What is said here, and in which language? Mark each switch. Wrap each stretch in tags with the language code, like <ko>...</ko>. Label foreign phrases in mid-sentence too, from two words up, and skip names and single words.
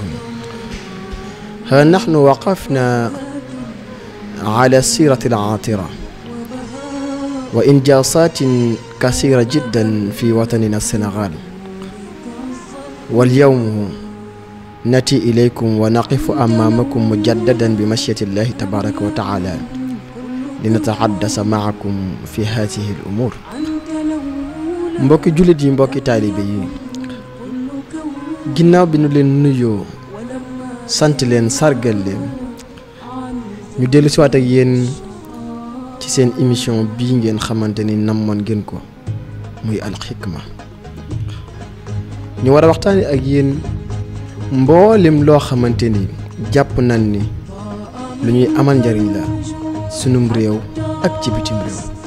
<ar>ها نحن وقفنا على السيرة العاطرة وإنجازات كثيرة جدا في وطننا السنغال واليوم نأتي إليكم ونقف أمامكم مجددا بمشيئة الله تبارك وتعالى لنتحدث معكم في هذه الأمور.</ar> <wo>mbokki jullit yi mbokki taalibe yi ginnaaw bi nu leen nuyoo sant leen sargal leen ñu dellu siwaat ak yéen ci seen émission bii ngeen xamante ni namoon ngeen ko muy Al Hikma ñu war a waxtaane ak yéen mboolem loo xamante ni jàpp nañ ni lu ñuy amal njariñ la sunum réew ak ci bitim réew</wo>